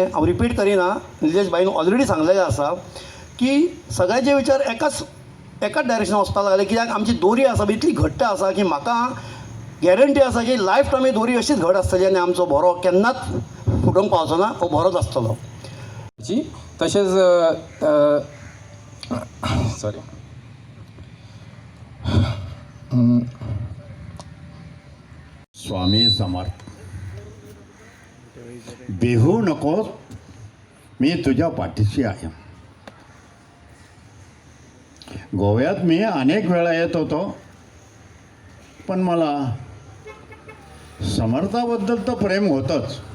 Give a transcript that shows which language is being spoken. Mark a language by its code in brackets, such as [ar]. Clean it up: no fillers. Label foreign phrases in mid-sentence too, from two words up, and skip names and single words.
[kok] हांव रिपीट करिना, निलेश भाईन ऑलरेडी सांगलेलें आसा की सगळ्याचे विचार एकाच डायरेक्शनान वचपाक लागले. कित्याक आमची दोरी आसा इतली घट्ट आसा की म्हाका गॅरंटी आसा की [en] life time [kok] ही दोरी अशीच घट आसतली आनी आमचो बरो केन्नाच फुटूंक पावचो ना, हो बरोच आसतलो. तशेंच सॉरी [mr] स्वामी समर्थ. बेहू नकोस, मी तुझ्या पाठीशी आहे. गोव्यात मी अनेक वेळा येत होतो, पण मला समर्थाबद्दल तर प्रेम होतंच.